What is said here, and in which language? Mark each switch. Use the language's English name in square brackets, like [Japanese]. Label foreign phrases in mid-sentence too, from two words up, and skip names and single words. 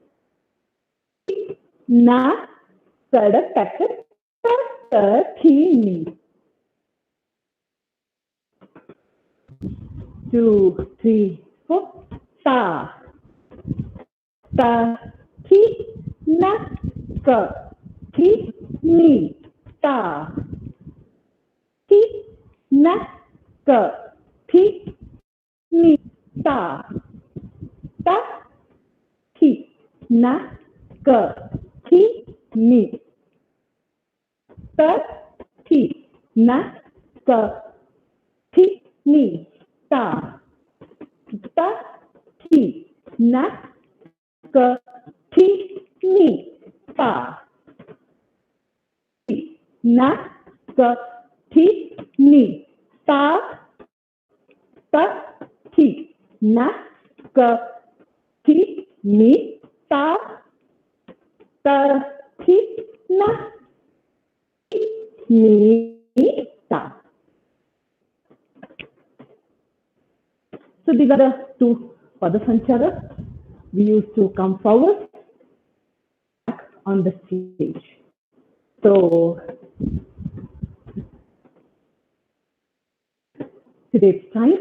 [English] Na. Good. Ta, ta, ta, ti. 2, 3, 4. Ta, ta, ti, na, ka, ti, ni, ta, ti, na, ka, ti, ni, ta, ta, ti, na, ka, ti, ni. ta, thi, na, ka, thi, ni, ta, ta, thi, na, ka, thi, ni, ta, thi, na, ka, thi, ni, ta, ta, thi, na, ka, thi, ni, ta, ta, thi, na, ni, ta. So these are the two Padasancharas. We used to come forward on the stage. So today's time.